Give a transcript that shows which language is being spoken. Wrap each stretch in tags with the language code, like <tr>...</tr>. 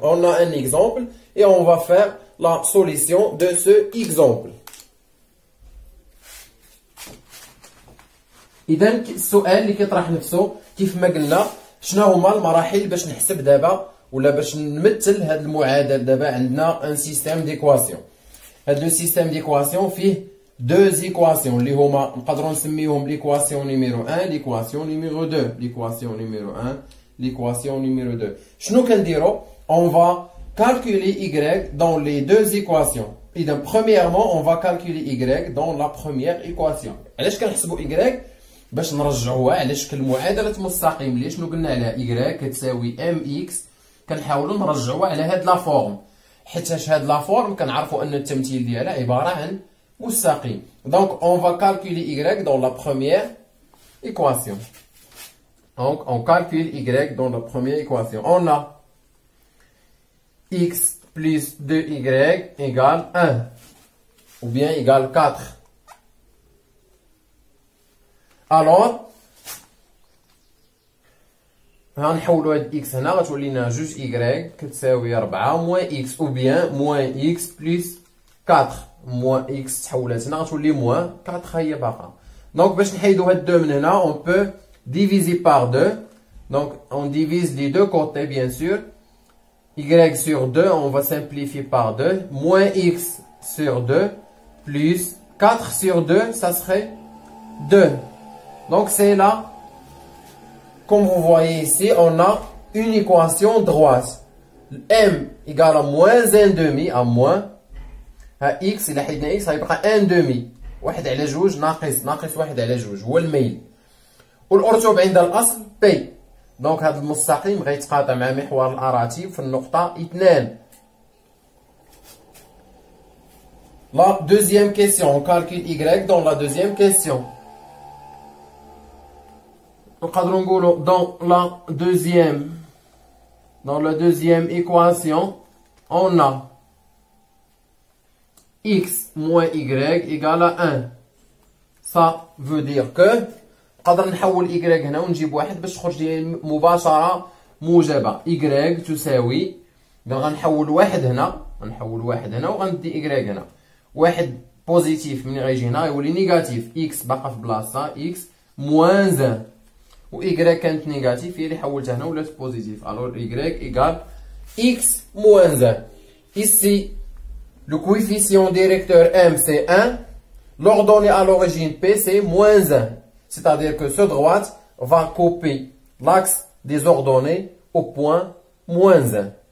<fr>On a un exemple et on va faire la solution de ce exemple.</fr> <ar>إذا السؤال اللي كيطرح نفسه كيف ما قلنا شنو هما المراحل باش نحسب دابا ولا باش نمثل هاد المعادله. دابا عندنا ان سيستيم ديكواسيون. هاد لو سيستيم ديكواسيون فيه دو زيكواسيون اللي هما نقدروا نسميوهم ليكواسيون نيميرو 1 ليكواسيون نيميرو 2. ليكواسيون نيميرو 1 ليكواسيون نيميرو 2. شنو كنديرو؟</ar> <fr>on va calculer y dans les deux équations.</fr> <ar>إذا</ar> <fr>premièrement on va calculer y dans la première équation.</fr> <ar>علاش كنحسبوا y؟ باش نرجعوها على شكل معادله مستقيم. اللي شنو قلنا عليها؟ y كتساوي mx. كنحاولوا نرجعوها على هاد لا فورم، حيتاش هاد لا فورم كنعرفوا ان التمثيل ديالها عباره عن مستقيم.</ar> <fr>Donc on va calculer y dans la première équation. Donc on calcule y dans la première équation. On a x plus 2y égale 1 ou bien égale 4. Alors</fr> <ar>غنحولوا هاد x هنا غتولي لنا 2y كتساوي 4 موان x</ar> <fr>ou bien</fr> <ar>موان x plus 4. موان x تحولات هنا غتولي موان 4 هي باقا. دونك باش نحيدو هاد 2 من هنا</ar> <fr>on peut diviser par 2. Donc on divise les deux côtés bien sûr. Y sur 2 on va simplifier par 2. Moins x sur 2 plus 4 sur 2 ça serait 2. Donc c'est là, comme vous voyez ici, on a une équation droite. M égale à moins 1 demi, à moins. X, il a x, ça va 1 demi.</fr> <ar>1 على 2 ناقص 1 على 2 هو الميل. والأرتوب عند الأصل P. دونك هذا المستقيم غيتقاطع مع محور الأراتيب في النقطة 2.</ar> <fr>La deuxième question, on calcule y dans la deuxième question. Dans la deuxième équation, on a x moins y égale à 1. Ça veut dire que</fr> <ar>نقدر نحول y هنا ونجيب واحد باش تخرج لي مباشرة موجبة. y تساوي غنحول واحد هنا وغندي y هنا. واحد بوزيتيف من غيجي هنا يولي نيجاتيف. x باقا في بلاصتها</ar> <fr>x moins 1.</fr> <ar>و y كانت نيجاتيف هي اللي حولتها هنا ولات بوزيتيف.</ar> <fr>Alors y égale x moins 1. Ici, le coefficient directeur m c'est 1. L'ordonnée à l'origine p c'est moins 1. C'est-à-dire que ce droite va couper l'axe des ordonnées au point moins 1.</fr>